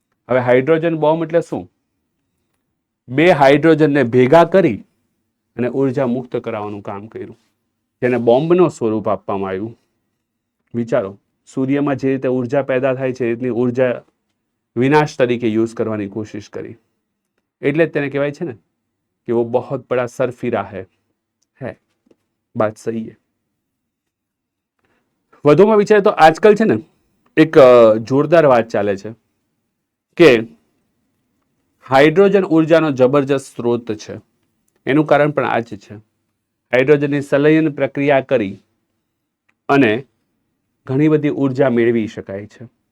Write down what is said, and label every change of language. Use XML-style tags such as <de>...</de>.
<gu>હવે hydrogen bomb એટલે શું? 2 હાઇડ્રોજનને ભેગા કરી અને ઉર્જા મુક્ત કરાવવાનું કામ કર્યું, જેને બોમ્બનો સ્વરૂપ આપવામાં આવ્યું. વિચારો, સૂર્યમાં જે રીતે ઉર્જા પેદા થાય છે એટલી ઉર્જા વિનાશ તરીકે યુઝ કરવાની કોશિશ કરી. એટલે જ તેને કહેવાય છે ને</gu> <hi>कि वो बहुत बड़ा सरफिरा है बात सही है।</hi> <gu>વધુમાં વિચારે તો આજકાલ છે ને એક જોરદાર વાત ચાલે છે કે હાઇડ્રોજન ઉર્જાનો જબરજસ્ત સ્ત્રોત છે. એનું કારણ પણ આ જ છે. હાઇડ્રોજનની સંલયન પ્રક્રિયા કરી અને ઘણી બધી ઉર્જા મેળવી શકાય છે.</gu>